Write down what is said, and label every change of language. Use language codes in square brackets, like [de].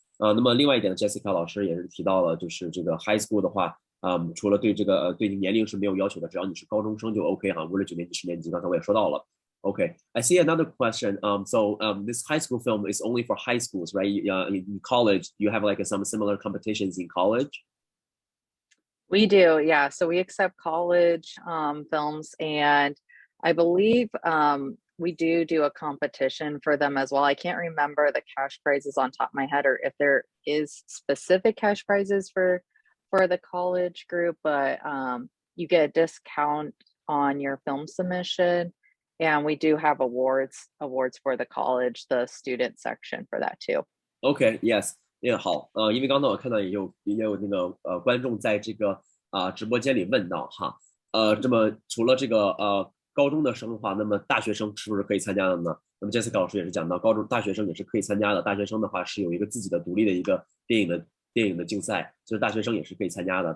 [zh] 那么另外一点呢 ，Jessica 老师也是提到了，就是这个 high school 的话，除了对这个对年龄是没有要求的，只要你是高中生就 OK 哈，无论9年级、10年级，刚才我也说到了。 [en] Okay, I see another question. This high school film is only for high schools, right? In college, you have like some similar competitions in college? We do, yeah. So we accept college films, and I believe we do a competition for them as well. I can't remember the cash prizes on top of my head, or if there is specific cash prizes for the college group, but you get a discount on your film submission. And we do have awards for the college, the student section for that too. Okay, yes. [zh] 好，因为刚才我看到也有那个观众在这个直播间里问到哈，这么除了这个高中的生的话，那么大学生是不是可以参加的呢？那么 Jessica 老师也是讲到，大学生也是可以参加的。大学生的话是有一个自己的独立的一个电影的竞赛，就是大学生也是可以参加的。